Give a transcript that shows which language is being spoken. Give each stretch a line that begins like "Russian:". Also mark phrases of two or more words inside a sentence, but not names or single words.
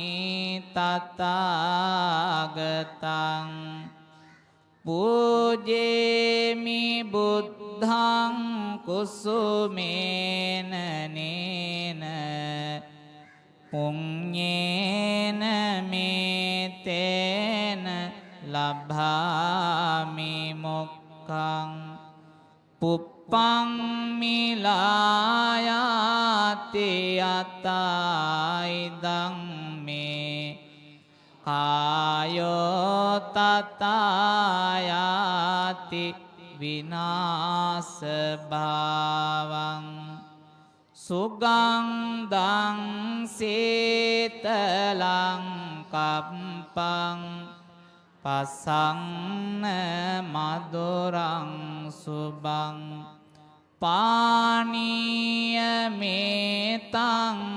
Pali: තථාගතං පූජේමි බුද්ධං කුසුමේන නේන පුඤ්ඤේන මේතේන ලබ්භාමි මොක්ඛං පුප්පං මිලායාති අතයිදං මේ කායෝ තථායාති විනාශ භාවං සුගන්ධං සීතලං කම්පං පසංන මధుරං සුබං පානීය මේතං